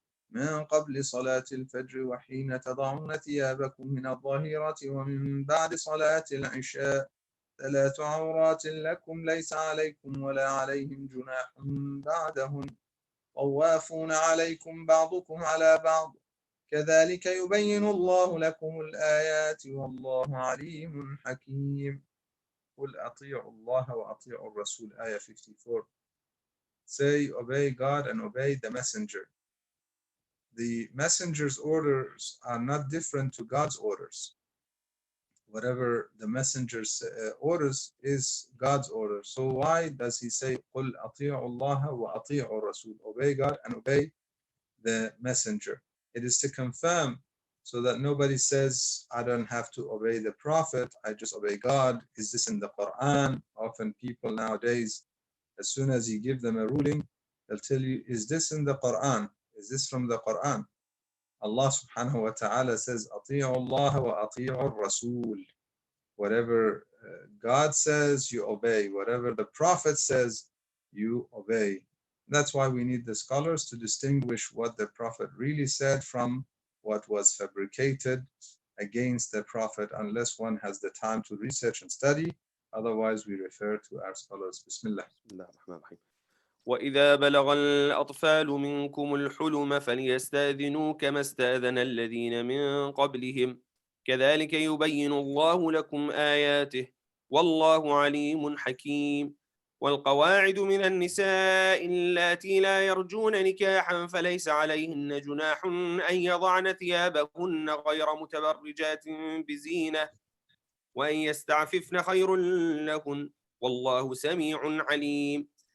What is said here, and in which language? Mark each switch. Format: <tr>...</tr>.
<ar>من قبل صلاة الفجر وحين تضعون ثيابكم من الظهيرة ومن بعد صلاة العشاء 3 عورات لكم ليس عليكم ولا عليهم جناح بعدهن طوافون عليكم بعضكم على بعض كذلك يبين الله لكم الآيات والله عليم حكيم قُلْ أَطِيعُوا اللَّهَ وَأَطِيعُوا الرَّسُولَ,</ar> <en>Ayah 54. Say, obey God and obey the messenger. The messenger's orders are not different to God's orders. Whatever the messenger's orders is God's order. So why does he say,</en> <ar>قُلْ أَطِيعُوا اللَّهَ وَأَطِيعُوا الرَّسُولَ?</ar> <en>Obey God and obey the messenger. It is to confirm so that nobody says, I don't have to obey the prophet, I just obey God. Is this in the Quran? Often people nowadays, as soon as you give them a ruling, they'll tell you, is this in the Quran? Is this from the Quran? Allah subhanahu wa ta'ala says,</en> <ar>أطيعوا الله وأطيعوا الرسول.</ar> <en>Whatever God says, you obey. Whatever the Prophet says, you obey. That's why we need the scholars to distinguish what the Prophet really said from what was fabricated against the Prophet, unless one has the time to research and study. Otherwise, we refer to our scholars.</en> <ar>Bismillah. بسم الله الرحمن الرحيم. وإذا بلغ الأطفال منكم الحلم فليستأذنوا كما استأذن الذين من قبلهم كذلك يبين الله لكم آياته والله عليم حكيم. والقواعد من النساء اللاتي لا يرجون نكاحا فليس عليهن جناح أن يضعن ثيابهن غير متبرجات بزينة وأن يستعففن خير لهن والله سميع عليم.</ar>